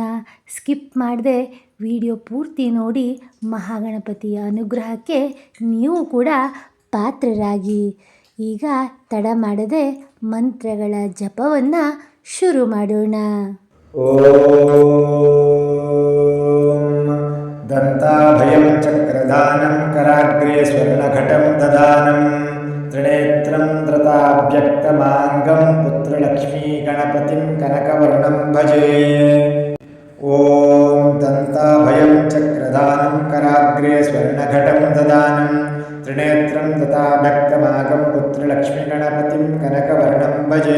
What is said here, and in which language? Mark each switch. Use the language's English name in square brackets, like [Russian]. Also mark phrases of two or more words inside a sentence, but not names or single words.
[Kannada] ಸ್ಕಿಪ್ ಮಾಡದೆ ವಿಡಿಯೋ ಪೂರ್ತಿ ನೋಡಿ ಮಹಾಗಣಪತಿಯ ಅನುಗ್ರಹಕ್ಕೆ ನೀವು ಕೂಡ ಪಾತ್ರರಾಗಿ. ಈಗ ತಡ ಮಾಡದೆ ಮಂತ್ರಗಳ ಜಪವನ್ನು ಶುರು ಮಾಡೋಣ. [Sanskrit] ಓಂ ದಂತಾಭಯಂ ಚಕ್ರಧಾನಂ ಕರಾಗ್ರೇ ಸ್ವರ್ಣಘಟಂ ದದಾನಂ ತ್ರಿನೇತ್ರಂ ಧೃತಾಭ್ಯಕ್ತಮಾಂಗಂ ಪುತ್ರಲಕ್ಷ್ಮೀ ಗಣಪತಿಂ ಕನಕವರ್ಣಂ ಭಜೆ. ಓಂ ದಂತಾಭಯಂ ಚಕ್ರಧಾನಂ ಕರಾಗ್ರೇ ಸ್ವರ್ಣಘಟಂ ದದಾನಂ ತ್ರಿನೇತ್ರಂ ಧೃತಾಭ್ಯಕ್ತಮಾಂಗಂ ಪುತ್ರಲಕ್ಷ್ಮೀ ಗಣಪತಿಂ ಕನಕವರ್ಣಂ ಭಜೆ.